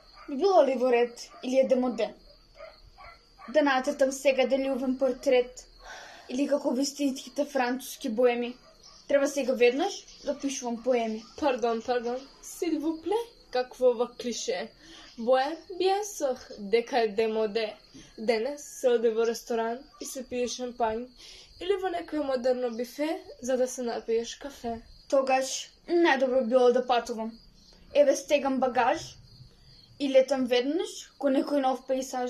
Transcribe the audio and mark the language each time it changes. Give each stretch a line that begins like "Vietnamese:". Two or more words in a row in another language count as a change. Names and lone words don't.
Macedonian: Би било ли во ред или е демоде? Да нацртам сега делювен портрет или како вистинските француски боеми. Треба сега веднаш да пишувам поеми. Пардон,
French: s'il vous plaît,
Macedonian: какво ова клише? Боем бјесох дека е демоде. Денес се оде во ресторан и се пие шампањ или во некој модерно бифе за да се напиеш кафе. Тогаш најдобро било да патувам. Еве стегам багаж и летам веднаш ко некој нов пейсаж.